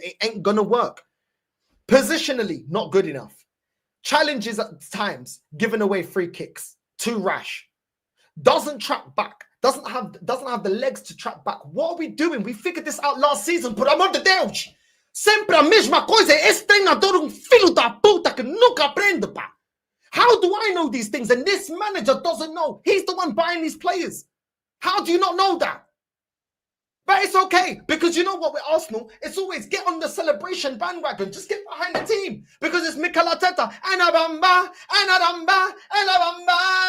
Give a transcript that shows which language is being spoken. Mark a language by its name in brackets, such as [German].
[English] It ain't gonna work. Positionally, not good enough. Challenges at times, giving away free kicks, too rash. Doesn't track back. Doesn't have the legs to track back. What are we doing? We figured this out last season. [Portuguese] Por amor de Deus. Sempre a mesma coisa. Esse treinador filho da puta que nunca aprende, pá. [English] How do I know these things? And this manager doesn't know. He's the one buying these players. How do you not know that? But it's okay, because you know what, with Arsenal, it's always get on the celebration bandwagon. Just get behind the team, because it's Mikel Arteta. Anabamba, Anabamba, Anabamba.